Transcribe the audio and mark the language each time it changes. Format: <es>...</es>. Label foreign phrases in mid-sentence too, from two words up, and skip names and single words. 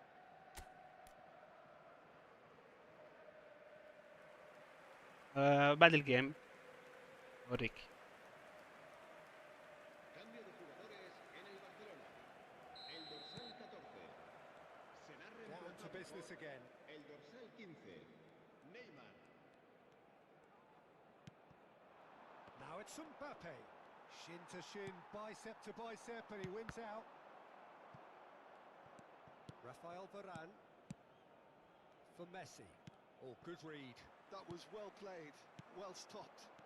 <ar>بعد الجيم اوريك.</ar> <es>Cambio de jugadores en el Barcelona. El dorsal 14. Será</es> <en>Down to</en> <es>reemplazado</es> <en>business</en> <es>por</es> <en>again.</en> <es>el dorsal 15. Neymar.</es> <en>Now it's Mbappe. Shin to shin, bicep to bicep, and he wins out. Rafael Varane for Messi. Oh, good read. That was well played, well stopped.</en>